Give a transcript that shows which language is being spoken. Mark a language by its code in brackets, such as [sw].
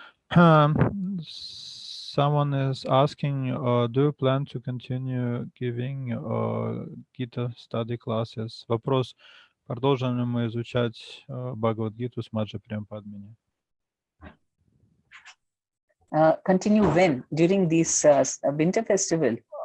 [en] Someone is asking, do you plan to continue giving Gita study classes? [ru] Вопрос, продолжим ли мы изучать Бхагавад-гиту с Маджи Прем Падмини? [en] Continue when? During this winter festival?